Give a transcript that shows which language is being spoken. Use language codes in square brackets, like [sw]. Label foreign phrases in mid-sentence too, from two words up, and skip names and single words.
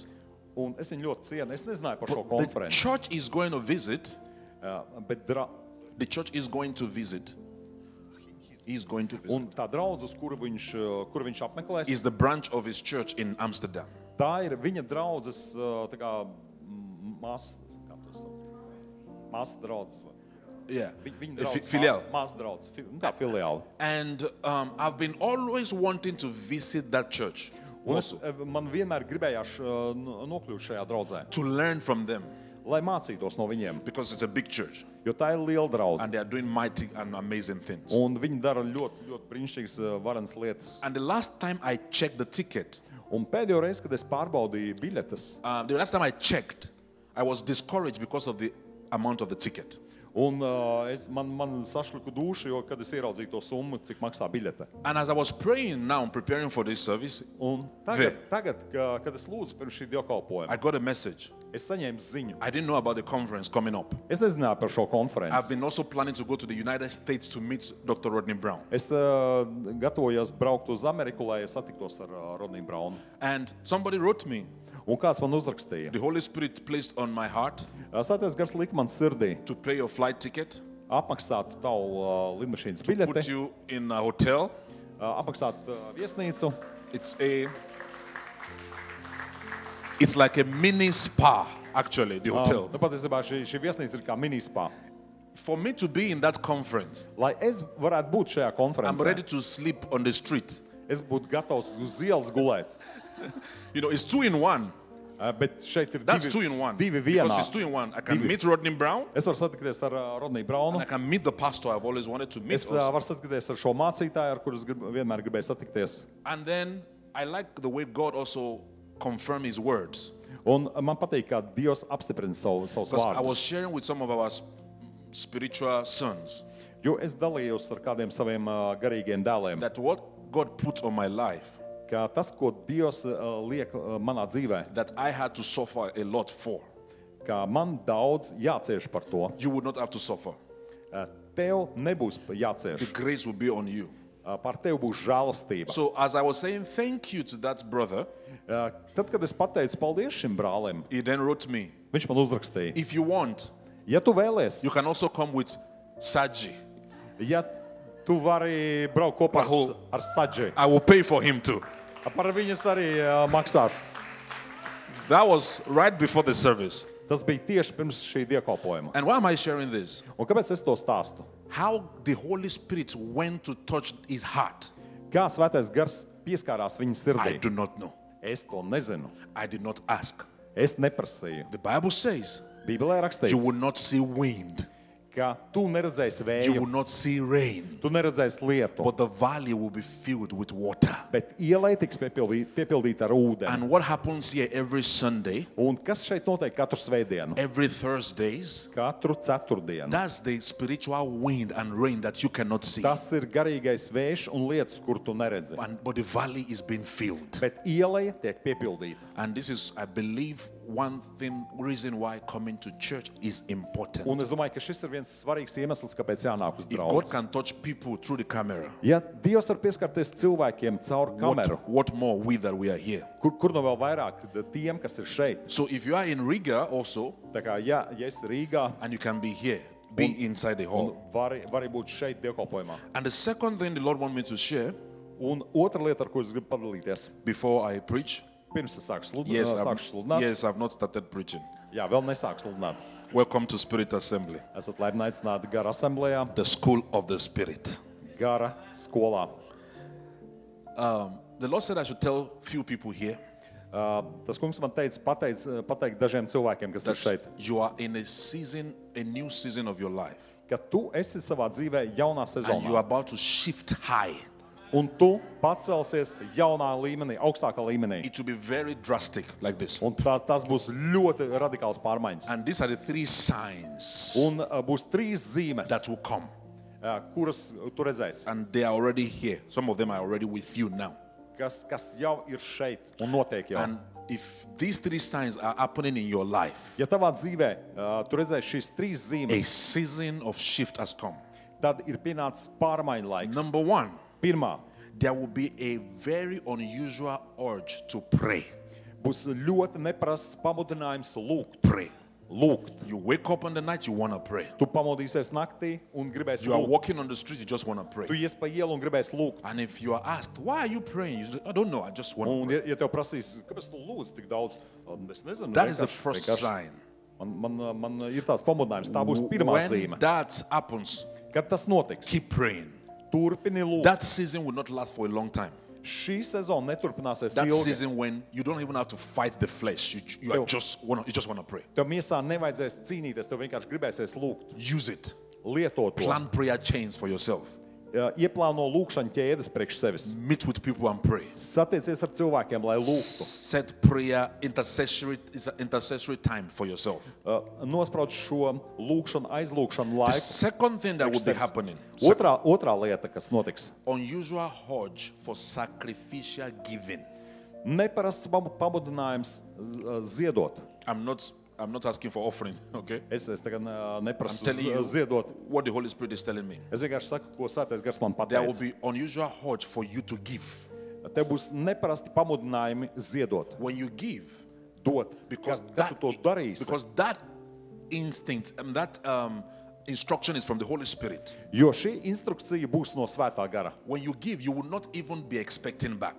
[lv] Un es viņu ļoti cienu. Es nezināju par šo [en] The [lv] konferenci. [en] church is going to visit. [lv] Bet [en] The church is going to visit. He's going to visit. [lv] un tā draudzes, kuru viņš apmeklēs, [en] Is the branch of his church in Amsterdam. [lv] tā ir viņa draudzes tā kā māsas, kā to sauc? Mazs draugs. [en] Yeah. [lv] Viņa [en] A [lv] draugs, [en] filial. [lv] mazs draugs, kā filiāli. [en] And I've been always wanting to visit that church [lv] Un [en] also, [lv] man vienmēr gribējās nokļūt šajā draudzē, [en] to learn from them [lv] lai mācītos no viņiem, [en] because it's a big church [lv] jo tā ir liela draudze. [en] and they are doing mighty and amazing things. [lv] Un viņi dara ļoti, ļoti brīnišķīgas, varenas lietas. [en] And the last time I checked the ticket, [lv] Un pēdējo reizi, kad es pārbaudīju biļetes, [en] the last time I checked, I was discouraged because of the amount of the ticket. [lv] un man sašluka duša, jo kad es ieraudzīju to summu, cik maksā biļete. [en] And as I was praying now and preparing for this service, [lv] Un tagad, kad es lūdzu pirms šī dievkalpojuma, [en] I got a message. [lv] es saņēmu ziņu. [en] I didn't know about the conference coming up. [lv] Es nezināju par šo [en] I've [lv] konferenci. [en] been also planning to go to the United States to meet Dr. Rodney Brown. [lv] Es gatavojos braukt uz Ameriku, lai satiktos ar Rodniju Braunu. [en] And somebody wrote me, [lv] Un kāds man uzrakstīja? [en] the Holy Spirit placed on my heart [lv] Svētais gars lika man sirdī [en] to pay your flight ticket, [lv] apmaksāt tavu lidmašīnas [en] put [lv] biļeti, [en] you in a hotel. [lv] apmaksāt viesnīcu. [en] It's like a mini spa, actually, the hotel. [lv] Patiesībā šī viesnīca ir kā minispā. [en] For me to be in that conference, [lv] Lai es varētu būt šajā [en] I'm ready [lv] konferencē, [en] to sleep on the street. [lv] es būtu gatavs uz ielas gulēt. [en] You know, it's 2 in 1. [lv] Bet šeit ir [en] That's 2 in 1. [lv] divi [en] Because [lv] vienā. [en] it's 2 in 1. I can [lv] Divi. [en] meet Rodney Brown [lv] Es varu satikties ar Rodniju Braunu. [en] and I can meet the pastor I've always wanted to meet. [lv] Es [en] Also. [lv] varu satikties ar šo mācītāju, ar kuru es vienmēr gribēju satikties. [en] And then I like the way God also confirmed his words. [lv] Un man patīk, kā Dievs apstiprina savus [en] Because I was [lv] vārdus. [en] sharing with some of our spiritual sons [lv] Jo es dalījos ar kādiem saviem garīgiem dēliem, [en] that what God put on my life, [lv] ka tas, ko Dievs liek manā dzīvē, [en] that I had to suffer a lot for, [lv] ka man daudz jācieš par to, [en] you would not have to suffer. [lv] tev nebūs [en] The [lv] jācieš. [en] grace will be on you. [lv] Par tevi būs žēlastība. [en] So as I was saying thank you to that brother, [lv] Tad, kad es pateicu paldies šim brālim, [en] he then wrote me, [lv] viņš man uzrakstīja, [en] if you want, [lv] ja tu vēlies, [en] you can also come with Saji. [lv] ja tu vari braukt kopā Rahul. ar Sadži, [en] I will pay for him too. [lv] par viņas arī maksāšu. [en] That was right before the service. [lv] Tas bija tieši pirms šī dievkalpojuma. [en] And why am I sharing this? [lv] Un kāpēc es to stāstu? [en] How the Holy Spirit went to touch his heart, [lv] Kā Svētais Gars pieskārās viņa [en] I [lv] sirdī? [en] do not know. [lv] Es to nezinu. [en] I did not ask. [lv] Es neprasīju. [en] The Bible says [lv] Bībelē [en] you [lv] rakstīts, [en] will not see wind, [lv] ka tu neredzēsi [en] you will [lv] vēju, [en] not see rain, [lv] tu neredzēsi lietu, [en] but the valley will be filled with water. [lv] bet ielai tiks piepildīta ar ūdeni. [en] And what happens here every Sunday, [lv] Un kas šeit notiek katru svētdienu? [en] every Thursdays, [lv] Katru ceturtdienu. [en] that's the spiritual wind and rain that you cannot see. [lv] Tas ir garīgais vējš un lietas, kur tu neredzi. [en] But the valley is being filled. [lv] Bet ielai tiek piepildīta. [en] And this is, I believe, one reason why coming to church is important. [lv] Un es domāju, ka šis ir viens svarīgs iemesls, kāpēc jānāk uz [en] If God [lv] draudzi. [en] can touch people through the camera, [lv] Ja Dievs var pieskarties cilvēkiem caur kameru, [en] what more we that we are here? [lv] kur no vēl vairāk tiem, kas ir šeit. [en] So if you are in Riga also, [lv] Tā kā, ja esi Rīgā, [en] and you can be here, be inside the [lv] un [en] hall. [lv] vari būt šeit dievkalpojumā. [en] And the second thing the Lord wants me to share [lv] Un otra lieta, ar ko es gribu padalīties, [en] before I preach, [lv] pirms es sāku [en] yes, [lv] sludināt. [en] I've not started preaching. [lv] Jā, vēl nesāku sludināt. [en] Welcome to Spirit Assembly, [lv] Esat laipni aicināti gara asamblējā, [en] the school of the Spirit. [lv] gara skolā. [en] The Lord said I should tell few people here [lv] Tas kungs man teica, pateikt dažiem cilvēkiem, kas ir šeit, [en] that you are in a season, a new season of your life, [lv] ka tu esi savā dzīvē jaunā [en] and you are [lv] sezonā. [en] about to shift high. [lv] Un tu pacelsies jaunā līmenī, augstākā līmenī. [en] It will be very drastic like this. [lv] Un tas būs ļoti radikāls pārmaiņas. [en] And these are the 3 signs [lv] Un būs 3 zīmes, [en] that will come. [lv] kuras tu redzēsi, [en] And they are already here. Some of them are already with you now. [lv] kas jau ir šeit un notiek jau. [en] And if these 3 signs are happening in your life, [lv] Ja tavā dzīvē tu redzēsi šīs 3 [en] a [lv] zīmes, [en] season of shift has come. [lv] tad ir pienācis pārmaiņu laiks. [en] Number 1, [lv] Pirmā, [en] there will be a very unusual urge to pray. [lv] būs ļoti neprasts pamudinājums lūgt. [en] Pray. [lv] Lūgt. [en] You wake up in the night, you want to pray. [lv] Tu pamodīsies naktī un gribēsi [en] You are [lv] lūgt. [en] walking on the street, you just want to [lv] Tu [en] pray. [lv] ies pa ielu un gribēsi lūgt. [en] And if you are asked, why are you praying? You say, I don't know, I just want to [lv] Un [en] pray. [lv] ja tev prasīs, kāpēc tu lūdz tik daudz, es nezinu. [en] That is the [lv] vienkārši- [en] first [lv] vienkārši. [en] sign. [lv] Man ir tāds pamudinājums, tā būs pirmā [en] When [lv] zīme. [en] that happens, [lv] Kad tas notiks, [en] keep praying. [lv] turpini lūgt. [en] That season will not last for a long time. [lv] Šī sezona neturpināsies [en] That [lv] ilgi. [en] season when you don't even have to fight the flesh. You just want to pray. [lv] Tev miesā nevajadzēs cīnīties, tev vienkārši gribēsies lūgt. [en] Use it. [lv] Lietot to. [en] Plan prayer chains for yourself. [lv] Ieplāno lūkšanu ķēdes priekš sevis. [en] Meet with people and pray. [lv] Satiecies ar cilvēkiem, lai lūgtu. [en] Set prayer intercessory time for yourself. [lv] Nosprauc šo lūkšanu, aizlūkšanu [en] The [lv] laiku. [en] second thing that will be [lv] sevis. [en] happening, [lv] Otrā lieta, kas notiks. [en] unusual urge for sacrificial giving. [lv] Neparasts pamudinājums ziedot. [en] I'm not asking for offering, okay? [lv] Es tagad neprasu [en] I'm telling you [lv] ziedot. [en] what the Holy Spirit is telling me. [lv] Es vienkārši saku, ko Svētais Gars man [en] There will [lv] pateica. [en] be unusual urge for you to give. [lv] Tev būs neparasti pamudinājumi ziedot, [en] When you give, [lv] dot. [en] because [lv] Kad tu to darīsi, [en] that instinct and that instruction is from the Holy Spirit. [lv] jo šī instrukcija būs no Svētā Gara. [en] When you give, you will not even be expecting back.